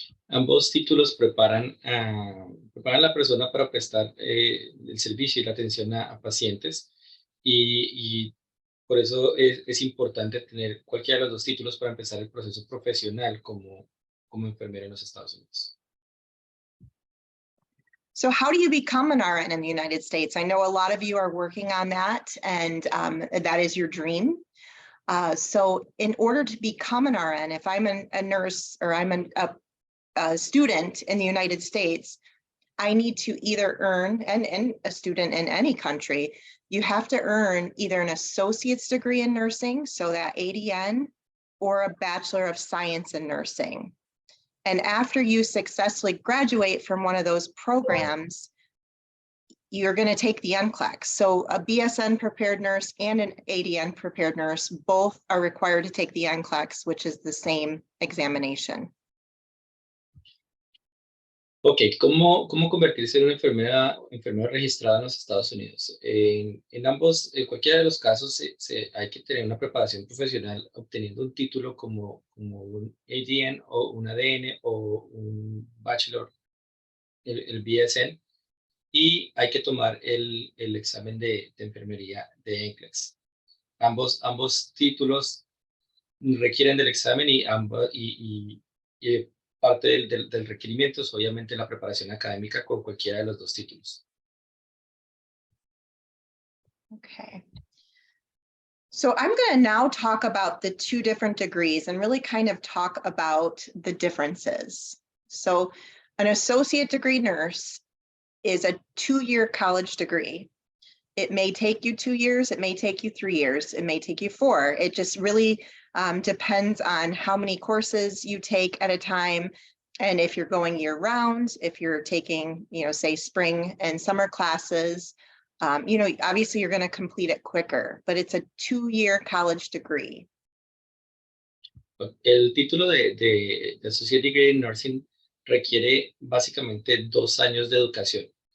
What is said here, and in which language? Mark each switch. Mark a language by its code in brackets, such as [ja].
[es] Ambos títulos preparan a la persona para prestar el servicio y la atención a pacientes y por eso es importante tener cualquiera de los dos títulos para empezar el proceso profesional como enfermera en los Estados Unidos. [en] So how do you become an RN in the United States? I know a lot of you are working on that, and that is your dream. So in order to become an RN, if I'm a nurse or I'm a student in the United States, I need to either earn, and a student in any country, you have to earn either an associate's degree in nursing, so that ADN, or a Bachelor of Science in Nursing. And after you successfully graduate from one of those programs, you're going to take the NCLEX. So a BSN prepared nurse and an ADN prepared nurse both are required to take the NCLEX, which is the same examination. [es] Ok, ¿cómo convertirse en una enfermera registrada en los Estados Unidos? En ambos, en cualquiera de los casos, hay que tener una preparación profesional obteniendo un título como un ADN o un ADN o un Bachelor, el BSN, y hay que tomar el examen de enfermería de NCLEX. Ambos títulos requieren del examen y parte del requerimiento es obviamente la preparación académica con cualquiera de los dos títulos. [en] Okay. So I'm going to now talk about the two different degrees and really kind of talk about the differences. So an associate degree nurse is a 2-year college degree. It may take you 2 years, it may take you 3 years, it may take you 4. It just really depends on how many courses you take at a time. And if you're going year round, if you're taking, say spring and summer classes, obviously you're going to complete it quicker, but it's a 2-year college degree. [es] El título de Associate Degree in Nursing requiere básicamente 2 años de educación.